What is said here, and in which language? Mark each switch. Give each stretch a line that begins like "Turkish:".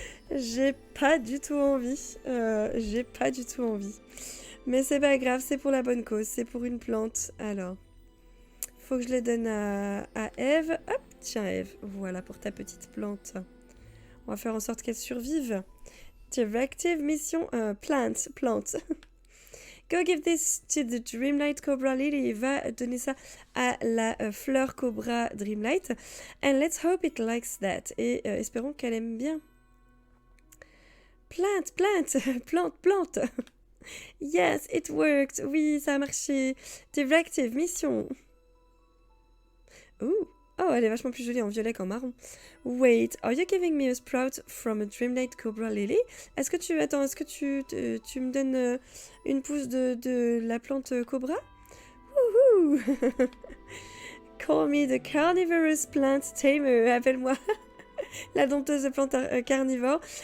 French: J'ai pas du tout envie. J'ai pas du tout envie. Mais c'est pas grave, c'est pour la bonne cause. C'est pour une plante. Alors, faut que je les donne à Eve. Hop, tiens Eve. Voilà pour ta petite plante. On va faire en sorte qu'elle survive. Directive mission plante.
English: Go give this to the Dreamlight Cobra Lily.
French: Va donner ça à la fleur Cobra Dreamlight.
English: And let's hope it likes that.
French: Et espérons qu'elle aime bien.
English: Plante. Yes, it worked.
French: Oui, ça a marché. Directive mission. Ooh. Oh, elle est vachement plus jolie en violet qu'en marron.
English: Wait, are you giving me a sprout from a Dreamlight Cobra Lily?
French: Est-ce que tu me donnes une pousse de la plante cobra? Wouhou!
English: Call me the carnivorous plant tamer.
French: Appelle-moi la dompteuse de plantes carnivores.